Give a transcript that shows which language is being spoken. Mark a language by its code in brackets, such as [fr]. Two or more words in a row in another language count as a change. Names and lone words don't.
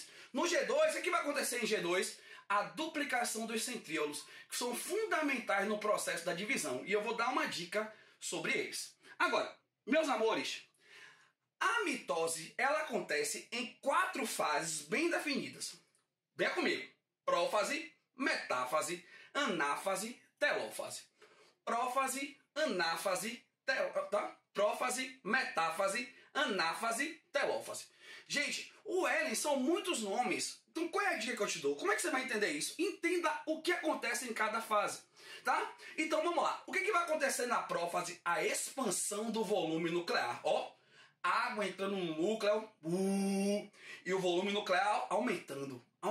[pt] No G2, o que vai acontecer em G2? A duplicação dos centríolos, que são fundamentais no processo da divisão. E eu vou dar uma dica sobre eles. Agora, meus amores, a mitose ela acontece em 4 fases bem definidas. Venha comigo. Prófase, metáfase, anáfase, telófase. Prófase, anáfase, prófase, metáfase, anáfase, telófase. Gente, o Ellen são muitos nomes. Então qual é a dica que eu te dou? Como é que você vai entender isso? Entenda o que acontece em cada fase, tá? Então vamos lá. O que vai acontecer na prófase? A expansão do volume nuclear. Ó, água entrando no núcleo e o volume nuclear aumentando.